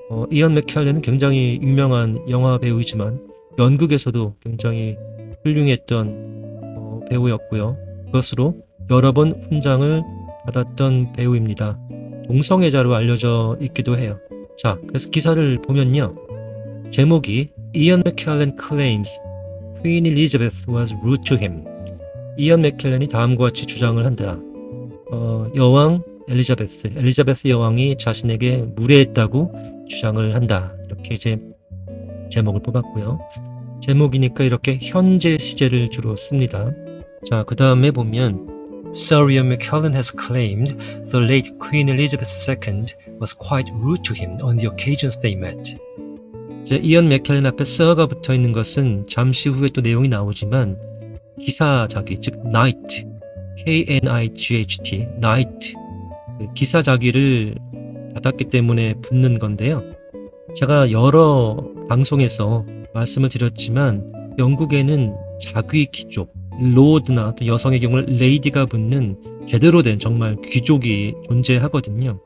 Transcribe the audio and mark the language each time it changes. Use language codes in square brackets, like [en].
[ko] 이언 맥켈렌은 굉장히 유명한 영화 배우이지만 연극에서도 굉장히 훌륭했던 배우였고요. 그것으로 여러 번 훈장을 받았던 배우입니다. 동성애자로 알려져 있기도 해요. 자, 그래서 기사를 보면요. 제목이 [en] Ian McKellen claims Queen Elizabeth was rude to him. [ko] 이언 맥켈렌이 다음과 같이 주장을 한다. 여왕 엘리자베스 여왕이 자신에게 무례했다고 주장을 한다. 이렇게 이제 제목을 뽑았고요. 제목이니까 이렇게 현재 시제를 주로 씁니다. 자, 그 다음에 보면 [en] Sir Ian McKellen has claimed the late Queen Elizabeth II was quite rude to him on the occasions they met. [ko] 이언 맥켈렌 앞에 Sir가 붙어 있는 것은 잠시 후에 또 내용이 나오지만 기사자기, 즉 Knight, K-N-I-G-H-T, Knight, 기사자기를 받았기 때문에 붙는 건데요. 제가 여러 방송에서 말씀을 드렸지만 영국에는 자귀 귀족, 로드나 또 여성의 경우는 레이디가 붙는 제대로 된 정말 귀족이 존재하거든요.